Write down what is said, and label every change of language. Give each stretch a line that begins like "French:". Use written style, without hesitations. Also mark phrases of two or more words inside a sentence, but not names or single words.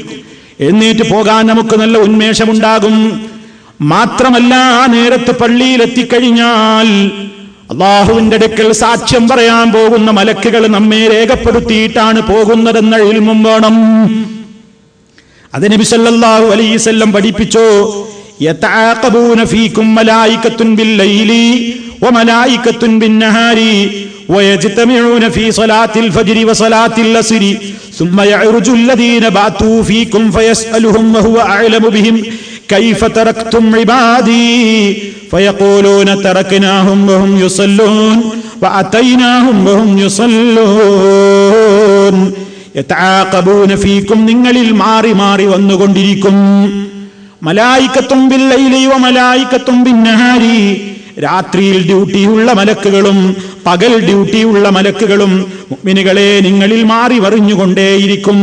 Malayalam: എഴുന്നേറ്റ് പോകാൻ നമുക്ക് നല്ല ഉന്മേഷമുണ്ടാകും. മാത്രമല്ല, ആ നേരത്ത് പള്ളിയിൽ എത്തിക്കഴിഞ്ഞാൽ അള്ളാഹുവിന്റെ അടുക്കൽ സാക്ഷ്യം പറയാൻ പോകുന്ന മലക്കുകൾ നമ്മെ രേഖപ്പെടുത്തിയിട്ടാണ് പോകുന്നതെന്ന ഇൽമും വേണം. അത് നബി
Arabic: صلى الله عليه وسلم
Malayalam: പഠിപ്പിച്ചു.
Arabic: يتعاقبون فيكم ملائكة بالليل وملائكة بالنهار ويجتمعون في صلاة الفجر وصلاة العصر ثم يعرج الذين باتوا فيكم فيسألهم وهو أعلم بهم كيف تركتم عبادي فيقولون تركناهم وهم يصلون وأتيناهم وهم يصلون. يتعاقبون فيكم,
Malayalam: നിങ്ങളിൽ മാറി മാറി വന്നുകൊണ്ടിരിക്കും.
Arabic: ملائكة بالليل وملائكة بالنهار,
Malayalam: രാത്രിയിൽ ഡ്യൂട്ടിയുള്ള മലക്കുകളും പകൽ ഡ്യൂട്ടിയുള്ള മലക്കുകളും മുഅ്മിനുകളെ നിങ്ങളിൽ മാറി വറിഞ്ഞുകൊണ്ടേയിരിക്കും.